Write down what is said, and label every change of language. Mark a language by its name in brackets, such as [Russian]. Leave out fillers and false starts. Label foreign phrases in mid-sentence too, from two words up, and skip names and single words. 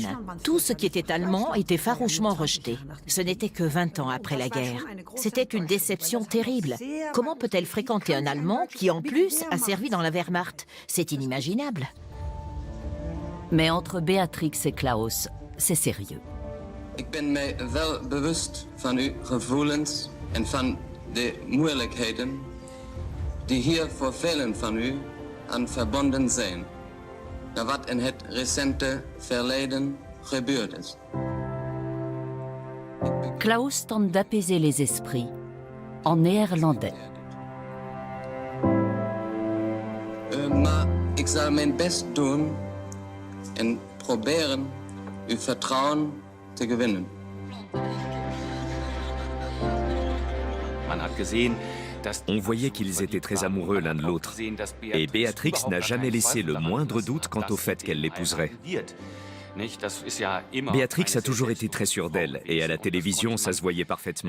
[French] Tout ce qui était allemand était farouchement rejeté. Ce n'était que 20 ans après la guerre. C'était une déception terrible. Comment peut-elle fréquenter un Allemand qui, en plus, a servi dans la Wehrmacht? C'est inimaginable. Mais entre Béatrix et Klaus, c'est sérieux. [Dutch] Ik ben mij wel bewust van uw gevoelens en van de moeilijkheden die hier voor velen van u aan verbonden zijn. Naar wat in het recente verleden gebeurd is. [French] Klaus tente d'apaiser les esprits en néerlandais. [Dutch] Maar ik zal mijn best doen en proberen uw vertrouwen te gewinnen. [French] On voyait qu'ils étaient très amoureux l'un de l'autre. Et Béatrix n'a jamais laissé le moindre doute quant au fait qu'elle l'épouserait. Béatrix a toujours été très sûre d'elle, et à la télévision, ça se voyait parfaitement.